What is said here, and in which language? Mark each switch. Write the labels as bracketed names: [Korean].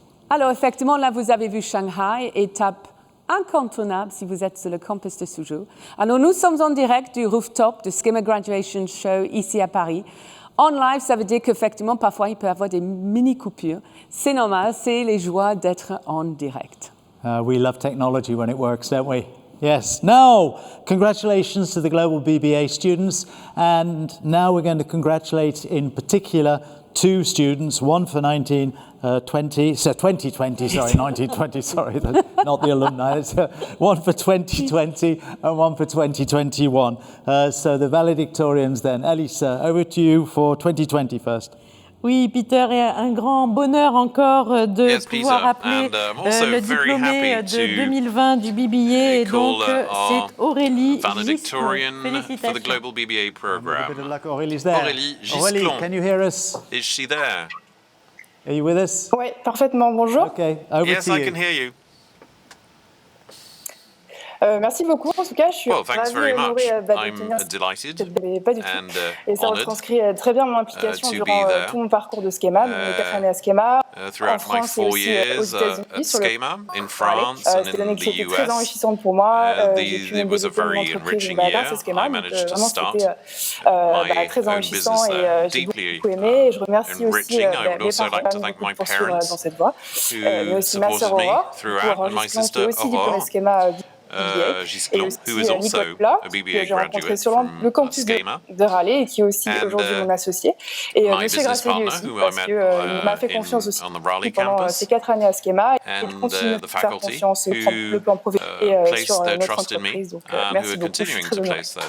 [French] Alors, effectivement, là, vous avez vu Shanghai, étape incontournable si vous êtes sur le campus de Suzhou. Alors, nous sommes en direct du rooftop du Schema Graduation Show ici à Paris. En live, ça veut dire qu'effectivement, parfois, il peut y avoir des mini-coupures. C'est normal, c'est les joies d'être en direct. [English] We love technology when it works, don't we? Yes. Now, congratulations to the Global BBA students. And now we're going to congratulate in particular two students, one for 2020, sorry, 1920, sorry, not the alumni. It's, one for 2020 and one for 2021. So the valedictorians then. Elisa, over to you for 2020 first. [French] Oui, Peter, et un grand bonheur encore de pouvoir appeler le diplômé de 2020 du BBA. Et donc, c'est Aurélie Gisclon. Félicitations. [English] For the Global BBA program. A bit of luck, Aurélie there. Aurélie Gisclon. Aurélie, can you hear us? Is she there? Are you with us? [French] Oui, parfaitement. Bonjour. [English] Okay, over yes, to you. I can hear you. [French] Merci beaucoup. En tout cas, je suis [English] thanks very much. I'm delighted [French] et ça retranscrit très bien mon implication durant tout mon parcours de Schema, mes 4 années à Schema, en France et aussi aux États-Unis. C'était une année qui était très enrichissante pour moi. J'ai pu me développer mon entreprise grâce à Schema. Donc vraiment, c'était très enrichissant et j'ai beaucoup aimé. Et je remercie aussi mes parents de poursuivre dans cette voie, mais aussi ma sœur Aurore, qui est aussi diplômée Schema. [English] Gisclon, who is also a BBA graduate from Schema, [French] de Raleigh et qui est aussi aujourd'hui mon associé. Et Monsieur Grasset lui aussi, parce qu'il m'a fait confiance aussi pendant ces 4 années à Schema et continue de faire confiance sur le plan professionnel et sur notre entreprise. Donc merci beaucoup, je suis très honorée.